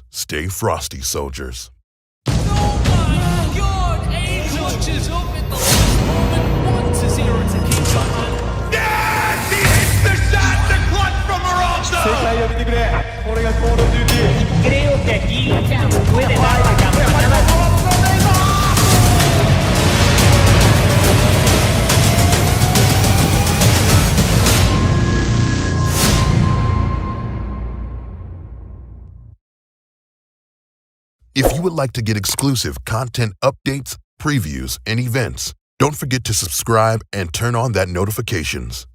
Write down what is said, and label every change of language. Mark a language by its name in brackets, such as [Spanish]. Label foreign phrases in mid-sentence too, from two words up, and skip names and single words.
[English] Stay frosty, soldiers. Oh my God! Angel just up at the last moment. 1-0 to keep on. Yes! He hits the shot to clutch from Morocco! [Japanese] 世界を見てくれ。これがコールオブデューティー。 [Spanish] Creo que aquí puede dar la campanada. [English] If you would like to get exclusive content updates, previews, and events, don't forget to subscribe and turn on that notifications.